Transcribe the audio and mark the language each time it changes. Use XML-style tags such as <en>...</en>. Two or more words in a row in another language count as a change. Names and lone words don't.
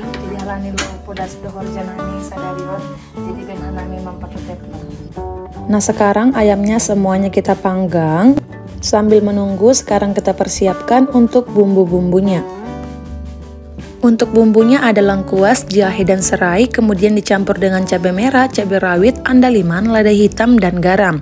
<bts>Jadi halani lo podas dohor janani sadarion. Jadi ben hanami</bts> <id>pakai teflon. Nah sekarang ayamnya semuanya kita panggang. Sambil menunggu sekarang kita persiapkan untuk bumbu-bumbunya. Untuk bumbunya ada lengkuas, jahe dan serai, kemudian dicampur dengan cabai merah, cabai rawit, andaliman, lada hitam, dan garam.</id>